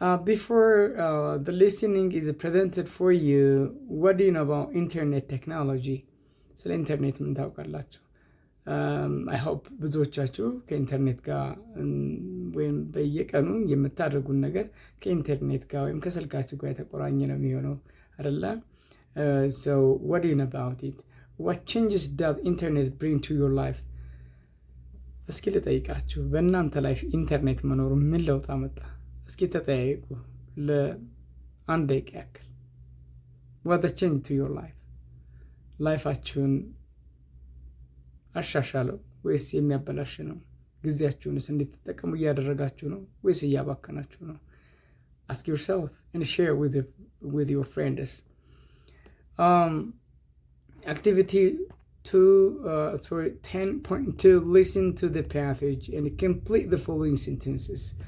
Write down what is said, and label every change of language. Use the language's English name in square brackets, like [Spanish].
[English] Before the listening is presented for you, what do you know about internet technology? [Amharic] ስለ ኢንተርኔት ምን ታውቃላችሁ? [English] I hope [Amharic] ብዙዎቻችሁ ከኢንተርኔት ጋር ወይም በየቀኑ የምታደርጉን ነገር ከኢንተርኔት ጋር ወይም ከስልካችሁ ጋር የተቆራኘ ነው የሚሆነው አይደለ? [English] So what do you know about it? What changes does internet bring to your life? [Amharic] እስኪ ልጠይቃችሁ፣ በእናንተ ላይፍ ኢንተርኔት መኖሩ ምን ለውጥ አመጣ? እስኪ ተጠያየቁ ለአንድ ደቂቃ ያክል። [English] What the change to your life? [Amharic] ላይፋችሁን አሻሻለው ወይስ የሚያበላሽ ነው? ጊዜያችሁንስ እንድትጠቀሙ እያደረጋችሁ ነው ወይስ እያባከናችሁ ነው? [English] Ask yourself and share with your friends. Activity 10.2, listen to the passage and complete the following sentences.